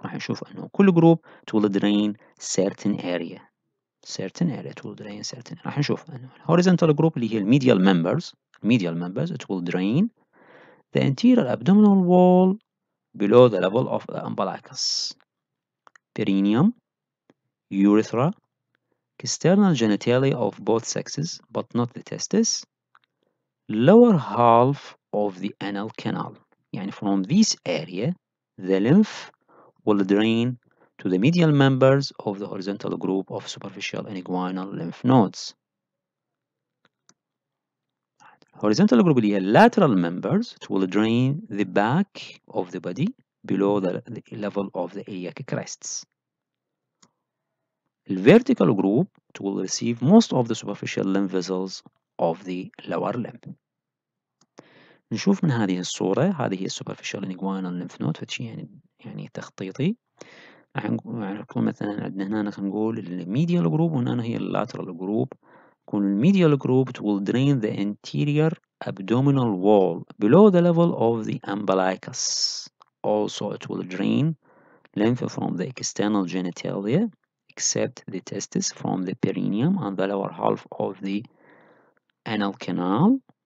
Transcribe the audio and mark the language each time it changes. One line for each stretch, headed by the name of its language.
Arabic: راح نشوف أنه كل جروب
English: it will drain certain area. certain area it will drain certain.
Arabic: راح نشوف أنه الهوريزونتال جروب اللي هي الميديال
English: members it will drain the anterior abdominal wall below the level of the umbilicus, perineum, urethra, external genitalia of both sexes but not the testis, lower half of the anal canal.
Arabic: يعني
English: from this area the lymph will drain to the medial members of the horizontal group of superficial inguinal lymph nodes. Horizontal group
Arabic: اللي هي
English: lateral members it will drain the back of the body below the level of the iliac crests. The vertical group it will receive most of the superficial lymph vessels of the lower limb.
Arabic: نشوف من هذه الصورة، هذه هي
English: superficial inguinal lymph node،
Arabic: فشي يعني تخطيطي. راح نكون مثلا عندنا هنا خلينا نقول الميديال جروب وهنا هي اللاترال جروب. يكون الميديال جروب
English: it will drain the anterior abdominal wall below the level of the umbilicus. Also it will drain lymph from the external genitalia except the testis from the perineum and the lower half of the anal canal.